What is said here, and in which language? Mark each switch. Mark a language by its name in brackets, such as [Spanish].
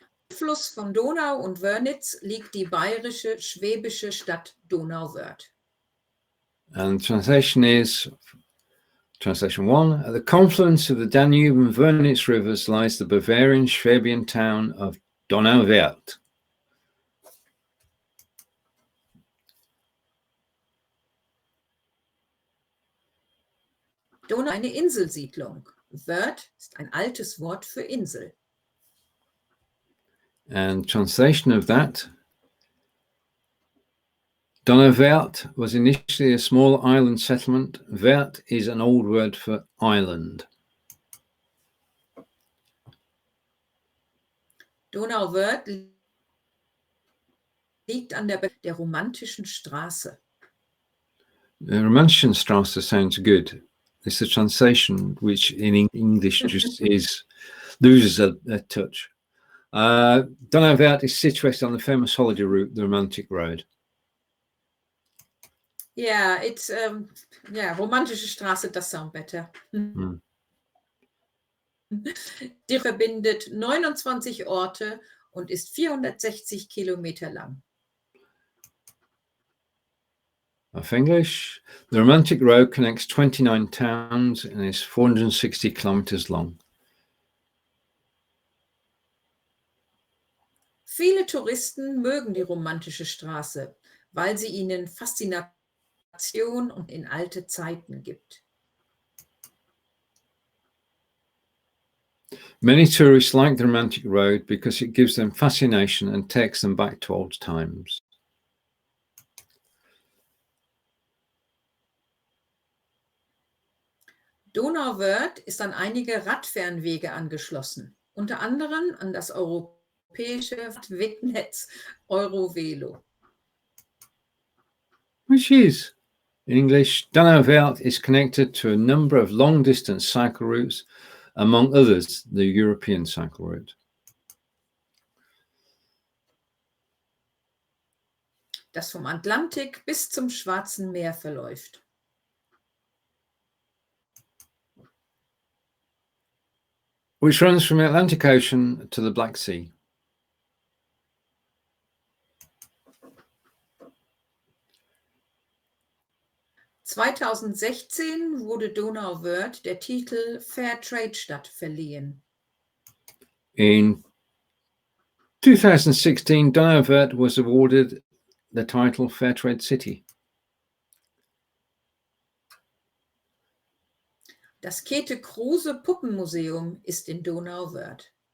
[German] Fluss von Donau und Wörnitz liegt die bayerisch-schwäbische Stadt Donauwörth. [English] And translation is, translation 1, at the confluence of the Danube and Wornitz rivers lies the Bavarian-Swabian town of Donauwörth. [German] Donau eine Inselsiedlung. Wörth ist ein altes Wort für Insel. [English] And translation of that, Donauwörth was initially a small island settlement. Wörth is an old word for island. [German] Donauwörth liegt an der Romantischen Straße. [English] The Romantischen Straße sounds good. It's a translation which in English just loses a touch. Donauwörth is situated on the famous holiday route, the Romantic Road. Yeah, it's Romantische Straße does sound better. [German] Die verbindet 29 Orte und ist 460 Kilometer lang. [English] Of English, the Romantic Road connects 29 towns and is 460 kilometers long. [German] Viele Touristen mögen die Romantische Straße, weil sie ihnen Faszination und in alte Zeiten gibt. [English] Many tourists like the Romantic Road because it gives them fascination and takes them back to old times. [German] Donauwörth ist an einige Radfernwege angeschlossen, unter anderem an das europäische Wegnetz Eurovelo. [English] Which is, in English, Donauwörth is connected to a number of long-distance cycle routes, among others, the European cycle route. [German] Das vom Atlantik bis zum Schwarzen Meer verläuft. [English] Which runs from the Atlantic Ocean to the Black Sea. [German] (2016) wurde Donauwörth der Titel Fairtrade-Stadt verliehen. [English] In 2016, Donauwörth was awarded the title Fairtrade City. [German] Das Käthe-Kruse-Puppen-Museum ist in Donauwörth.